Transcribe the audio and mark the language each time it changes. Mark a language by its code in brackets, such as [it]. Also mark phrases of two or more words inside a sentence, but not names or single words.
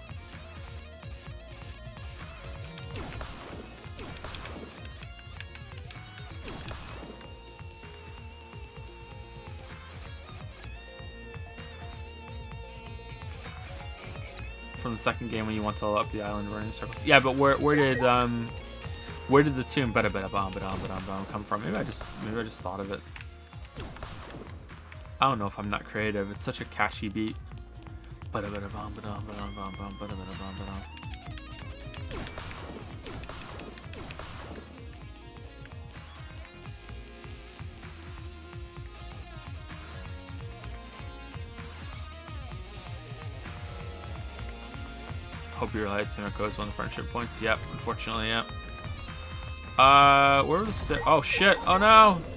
[en] From the second game when you want to level up the island running circles. Yeah, but where did the tune bada bada bomb come from? Maybe I just thought of it. I don't know if I'm not creative. It's such a catchy beat. Bada bada bomb bada bada bomb bomb bada bada bomb bada. Hope you realize Mirko is one of the friendship points. Yep, unfortunately, yep. Where were the stairs? Oh shit! Oh no!